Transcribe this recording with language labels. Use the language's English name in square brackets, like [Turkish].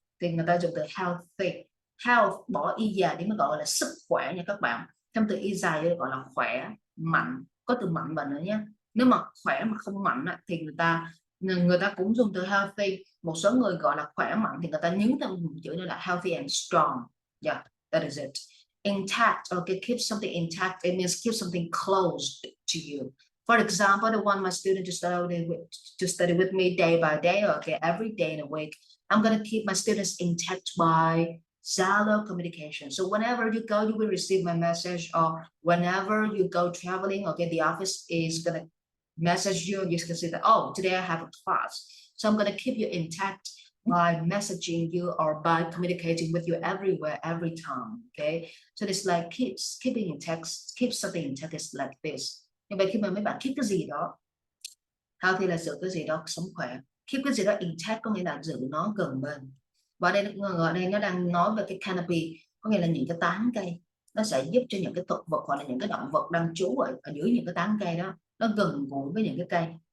[Vietnamese] Thì người ta dùng từ healthy. Health bỏ y dài thì mới gọi là sức khỏe nha các bạn. Trong từ y dài gọi là khỏe, mạnh, có từ mạnh vào nữa nhé. Nếu mà khỏe mà không mạnh thì người ta cũng dùng từ healthy. Một số người gọi là khỏe mạnh thì người ta nhấn thêm một chữ nữa là [English] healthy and strong. Yeah, that is it. Intact, okay, keep something intact, it means keep something close to you. For example, I want my student to study with me day by day, okay, every day in a week. I'm going to keep my students intact by Zalo communication. So whenever you go, you will receive my message, or whenever you go traveling, okay, the office is going to message you, and you can see that, oh, today I have a class. So I'm going to keep you intact by messaging you or by communicating with you everywhere, every time, okay? So it's like keeping in text, keep something in text is like this. [Vietnamese] Như vậy khi mà mấy bạn keep cái gì đó, healthy là giữ cái gì đó sống khỏe, keep cái gì đó intact có nghĩa là giữ nó gần bên. Và đây nó đang nói về cái canopy, có nghĩa là những cái tán cây, nó sẽ giúp cho những cái thực vật hoặc là những cái động vật đang trú ở dưới những cái tán cây đó, nó gần gũi với những cái cây.